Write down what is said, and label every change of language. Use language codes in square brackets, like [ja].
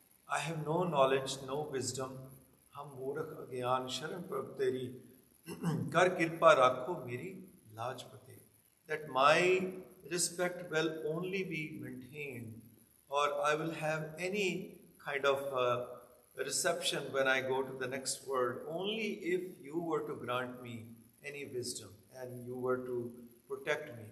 [en] I have no knowledge, no wisdom. [pa] हम मूर्ख अज्ञान शरण प्रभ तेरी कर कृपा राखो मेरी लाज पते. [en] That my respect will only be maintained or I will have any kind of reception when I go to the next world only if you were to grant me any wisdom and you were to protect me.